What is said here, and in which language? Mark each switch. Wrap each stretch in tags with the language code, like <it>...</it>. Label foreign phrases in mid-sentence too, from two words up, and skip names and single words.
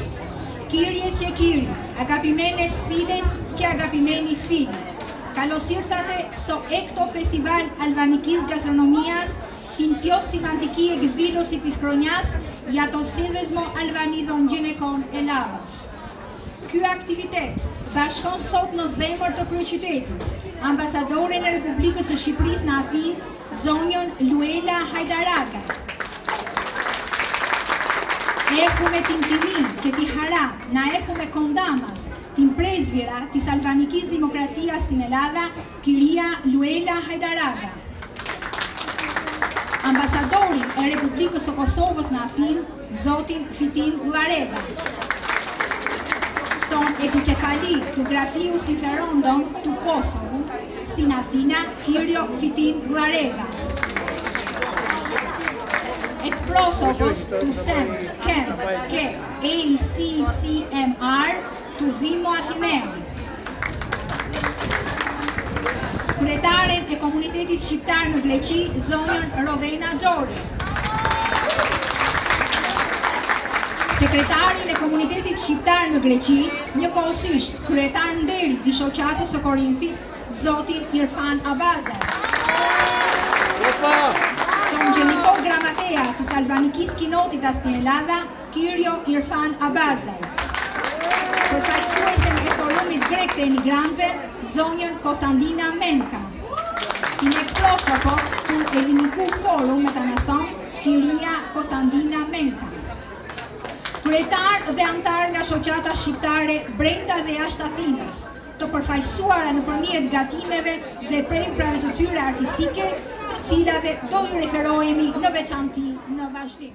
<el>Κυρίες që κύριοι, αγαπημένες φίλες që αγαπημένοι φίλοι. Καλώς ήρθατε στο 6ο Φεστιβάλ Αλβανικής Γαστρονομίας, την πιο σημαντική εκδήλωση της χρονιάς για τον Σύνδεσμο Αλβανίδων Γυναικών Ελλάδος.</el> <sq>Ky aktivitet bashkon sot në zemër të kryeqytetit ambasadoren e Republikës së Shqipërisë në Athinë, zonjën Luela Hajdaraka.</sq> <el>Έχουμε την τιμή και τη χαρά να έχουμε κοντά μας την πρέσβυρα της Αλβανικής Δημοκρατίας στην Ελλάδα, κυρία Luela Hajdaraka.</el> <sq>Ambasadorin e Republikës së Kosovës në Athinë, zotin Fitim Gullareva.</sq> <el>Ton επικεφαλή του Γραφείου Συμφερόντων του Κόσοβου στην Αθήνα, κύριο Fitim Gullareva. πρόσωπος του ΣΕΜ, ΚΕΜ και ACCMR του Δήμου Αθηναίων.</el> <sq>Kryetaren e komunitetit shqiptar në Greqi, zonjën Rovena Xhori. Sekretarin e komunitetit shqiptar në Greqi, njëkohësisht kryetar nderi i shoqatës së Korinthit, zotin Irfan Abazaj.</sq> <el>Τον Γενικό Γραμματέα της Αλβανικής Κοινότητας στην Ελλάδα, κύριο Irfan Abazaj.</el> <sq>Përfaqësuesen e forumit grek të emigrantëve, zonjën Kostandina Menka.</sq> <el>Την εκπρόσωπο του Ελληνικού Φόρου Μεταναστών, κυρία Kostandina Menka.</el> <sq>Kryetar dhe antar nga shoqata shqiptare brenda dhe jashtë Athinës, të përfaqësuara nëpërmjet gatimeve dhe premprave të tyre artistike, të cilave do ju referohemi në veçanti në vazhdim.</sq>